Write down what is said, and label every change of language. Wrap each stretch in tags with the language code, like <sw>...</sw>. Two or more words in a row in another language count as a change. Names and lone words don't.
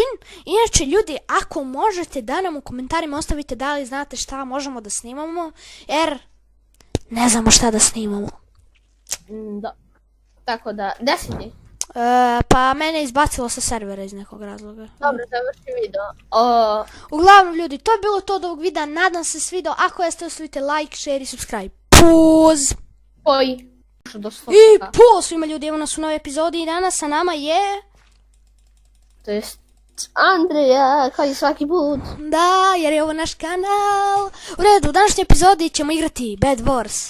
<sr>Inače, ljudi, ako možete da nam u komentarima ostavite da li znate šta možemo da snimamo, jer ne znamo šta da snimamo. Da. Tako da, 10. Pa mene je izbacilo sa servera iz nekog razloga. Dobro, završi video. Uglavnom, ljudi, to je bilo to od ovog videa. Nadam se svidio. Ako jeste, ostavite</sr> <en>like, share</en> <sr>i subscribe. Puz! Koji? I puz svima ljudi, evo nas u novoj epizodi i danas sa nama je... To jest Andreja, kao i svaki put. Da, jer je ovo naš kanal. U redu, u današnjoj epizodi ćemo igrati Bed Wars.</sr>